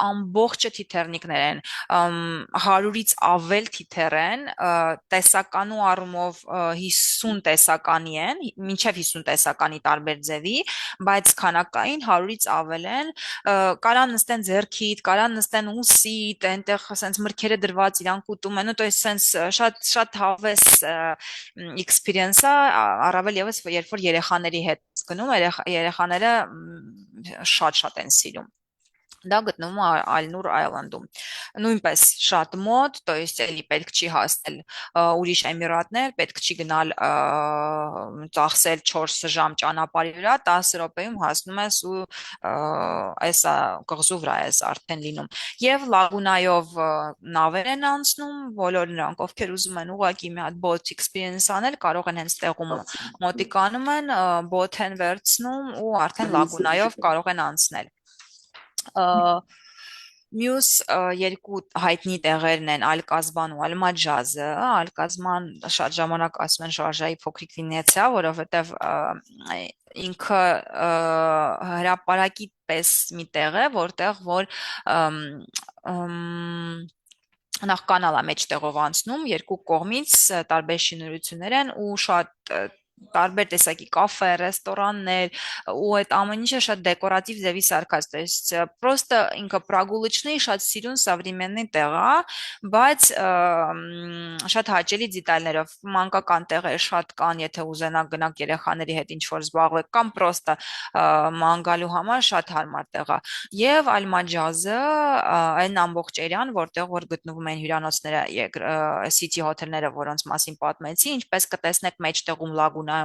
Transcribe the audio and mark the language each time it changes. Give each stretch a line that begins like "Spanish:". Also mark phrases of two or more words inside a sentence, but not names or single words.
Armenian: ամբողջը թիթեռնիկներ են, 100-ից ավել թիթեռ են, տեսականու առումով 50 տեսականի են, մինչև 50 տեսականի տարբեր ձևի, բայց քանակային 100-ից ավել են, կարան նստեն ձեռքիդ, կարան նստեն սիտ, այնտեղ սենց մրգերը դրված իրանք ուտում են,
Russian: то есть
Armenian: սենց շատ հավես experience է, առավել եւս երբ որ երեխաների հետ գնում, երեխաները շատ են սիրում դա գտնվում է Al-Nur Island-ում նույնպես շատ մոտ,
Russian: то есть
Armenian: էլի պետք չի հասնել ուրիշ էմիրատներ, պետք չի գնալ ծախսել 4 ժամ ճանապարհի վրա, 10 րոպեում հասնում ես ու այս կղզու վրա ես արդեն լինում։ Եվ Լագունայով նավեր են անցնում, բոլոր նրանք, ովքեր ուզում են ուղղակի մի հատ
English: boat experience
Armenian: անել, կարող են հենց տեղում մոտիկանում են, boat են վերցնում ու արդեն Լագունայով կարող են անցնել։ Մյուս երկու հայտնի տեղերն են Ալ-Կազբան ու Ալ-Մաջազը, Ալ-Կազման շատ ժամանակ ասում են Շարժայի փոքրիկ Վենեցիա, որովհետև ինքը հրապարակի պես մի տեղ է, որտեղ որ նախ կանալ է մեջտեղով անցնում, երկու կողմից տարբեր շինություններ են ու շատ տարբեր տեսակի կաֆե, ռեստորաններ ու այդ ամեն ինչը շատ դեկորատիվ ձևի սարքած,
Russian: то есть просто
Armenian: ինքը прогулочный շատ սիրուն современный տեղ է, բայց շատ հաճելի դետալներով մանկական տեղեր շատ կան, եթե ուզենաք գնաք երեխաների հետ ինչ-որ զբաղվեք կամ просто ման գալու համար շատ հարմար տեղ է։ Եվ Ալ-Մաջազը այն ամբողջ էրիան, որտեղ որ գտնվում են հյուրանոցները,
English: city hotel-
Armenian: ները, որոնց մասին պատմեցի, ինչպես կտեսնեք մեջտեղում Լագուն